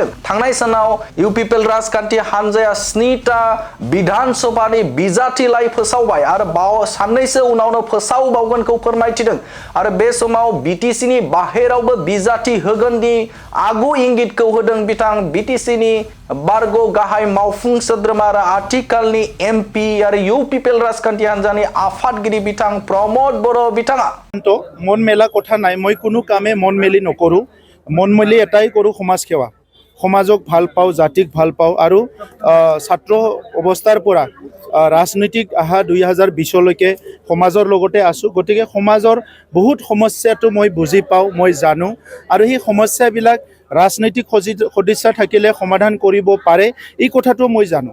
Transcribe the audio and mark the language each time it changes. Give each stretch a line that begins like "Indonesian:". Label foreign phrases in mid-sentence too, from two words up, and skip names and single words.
Bodo: थांनाय सानाव इउपिपिएल राजखान्थि हान्जाया 7टा विधान सभानि बिजाथि लाइ फोसावबाय आरो साननैसो उनावनो फोसावबावगोनखौ फोरमायथिदों आरो बे समाव बीटीसीनि बाहेरावबो बिजाथि होगोननि आगु इंगितखौ होदों बिथां बीटीसीनि बारग' गाहाय मावफुं सोद्रोमा आरो आथिखालनि एमपि आरो इउपिपिएल राजखान्थि हान्जानि आफादगिरि बिथां प्रमद बर' बिथाङा।
Assamese: মন মেলা কথা নাই, মই কোনো কামে মন মেলি নকৰোঁ। মন মেলি এটাই কৰোঁ সমাজ সেৱা। সমাজক ভাল পাওঁ, জাতিক ভাল পাওঁ আৰু ছাত্ৰ অৱস্থাৰ পৰা ৰাজনৈতিক আহা 2020লৈকে সমাজৰ লগতে আছোঁ। গতিকে সমাজৰ বহুত সমস্যাটো মই বুজি পাওঁ, মই জানো আৰু সেই সমস্যাবিলাক ৰাজনৈতিক সদিচ্ছা থাকিলে সমাধান কৰিব পাৰে এই কথাটো মই জানো।